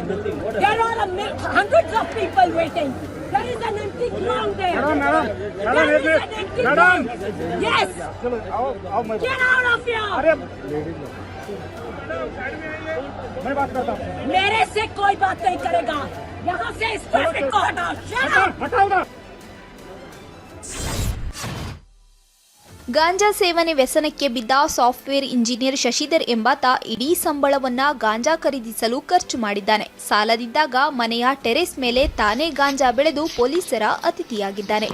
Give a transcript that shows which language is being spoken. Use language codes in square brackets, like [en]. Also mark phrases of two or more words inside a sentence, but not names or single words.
[en] There are hundreds of people waiting. There is an empty ground there. Madam. There is an empty ground. Yes. Get out of here. [hi] मैं बात करता हूँ. मेरे से कोई बात नहीं करेगा. यहाँ से इस ट्रैफिक को हटाओ. हटाओ ना. [kn] ಗಾಂಜಾ ಸೇವನೆ ವ್ಯಸನಕ್ಕೆ ಬಿದ್ದ [en] software engineer [kn] ಶಶಿಧರ್ ಎಂಬಾತ ಇಡೀ ಸಂಬಳವನ್ನ ಗಾಂಜಾ ಖರೀದಿಸಲು ಖರ್ಚು ಮಾಡಿದ್ದಾನೆ. ಸಾಲದಿದ್ದಾಗ ಮನೆಯ ಟೆರೆಸ್ ಮೇಲೆ ತಾನೇ ಗಾಂಜಾ ಬೆಳೆದು ಪೊಲೀಸರ ಅತಿಥಿಯಾಗಿದ್ದಾನೆ.